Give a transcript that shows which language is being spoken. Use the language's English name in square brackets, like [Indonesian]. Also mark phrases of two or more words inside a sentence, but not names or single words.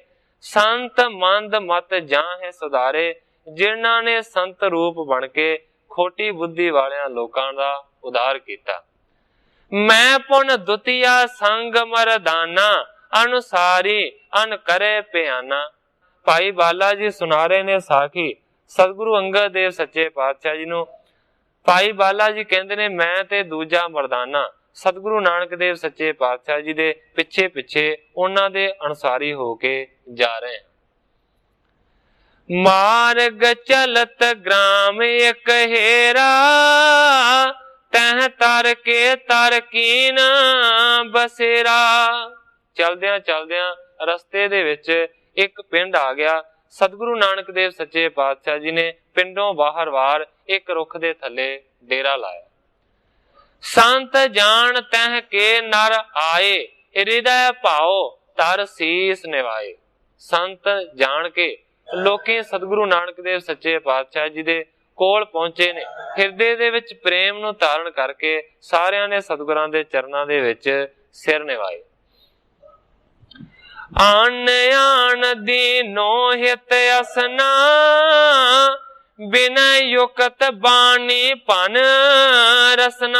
[Braj] ਸੰਤ ਮੰਦ ਮਤ ਜਾਹੇ ਸੁਧਾਰੇ, [Punjabi] ਜਿਨ੍ਹਾਂ ਨੇ ਸੰਤ ਰੂਪ ਬਣ ਕੇ ਖੋਟੀ ਬੁੱਧੀ ਵਾਲਿਆਂ ਲੋਕਾਂ ਦਾ ਉਧਾਰ ਕੀਤਾ। [Braj] ਮੈਂ ਪੁਨ ਦੁਤੀਆ ਸੰਗ ਮਰਦਾਨਾ ਅਨੁਸਾਰੀ ਅਨ ਕਰੇ ਪਿਆਨਾ। [Punjabi] ਭਾਈ ਬਾਲਾ ਜੀ ਸੁਣਾ ਰਹੇ ਨੇ ਸਾਖੀ ਸਤਿਗੁਰੂ ਅੰਗਦ ਦੇਵ ਸੱਚੇ ਪਾਤਸ਼ਾਹ ਜੀ ਨੂੰ। ਭਾਈ ਬਾਲਾ ਜੀ ਕਹਿੰਦੇ ਨੇ ਮੈਂ ਤੇ ਦੂਜਾ ਮਰਦਾਨਾ ਸਤਿਗੁਰੂ ਨਾਨਕ ਦੇਵ ਸੱਚੇ ਪਾਤਸ਼ਾਹ ਜੀ ਦੇ ਪਿੱਛੇ ਪਿੱਛੇ ਉਨ੍ਹਾਂ ਦੇ ਅਨੁਸਾਰੀ ਹੋ ਕੇ ਜਾ ਰਹੇ ਹੈਂ। [Braj] मार्ग चलत ग्राम एक हेरा तह तर के तर कीन बसेरा। [Punjabi] ਚਲਦਿਆਂ ਚਲਦਿਆਂ ਰਸਤੇ ਦੇ ਵਿੱਚ ਇੱਕ ਪਿੰਡ ਆ ਗਿਆ। ਸਤਿਗੁਰੂ ਨਾਨਕ ਦੇਵ ਸੱਚੇ ਪਾਤਸ਼ਾਹ ਜੀ ਨੇ ਪਿੰਡੋਂ ਬਾਹਰ ਵਾਰ ਇੱਕ ਰੁੱਖ ਦੇ ਥੱਲੇ ਡੇਰਾ ਲਾਇਆ। [Braj] संत जान तह के नर आए हृदय भाओ तर शीस निवाए। [Punjabi] ਸੰਤ ਜਾਣ ਕੇ ਲੋਕੀ ਸਤਿਗੁਰੂ ਨਾਨਕ ਦੇਵ ਸੱਚੇ ਪਾਤਸ਼ਾਹ ਜੀ ਦੇ ਕੋਲ ਪਹੁੰਚੇ ਨੇ। ਹਿਰਦੇ ਦੇ ਵਿੱਚ ਪ੍ਰੇਮ ਨੂੰ ਧਾਰਨ ਕਰਕੇ ਸਾਰਿਆਂ ਨੇ ਸਤਿਗੁਰਾਂ ਦੇ ਚਰਨਾਂ ਦੇ ਵਿੱਚ ਸਿਰ ਨਿਵਾਏ। [Braj] आन आन दीनो हित असना बिनय युक्त बाणी पन रसना।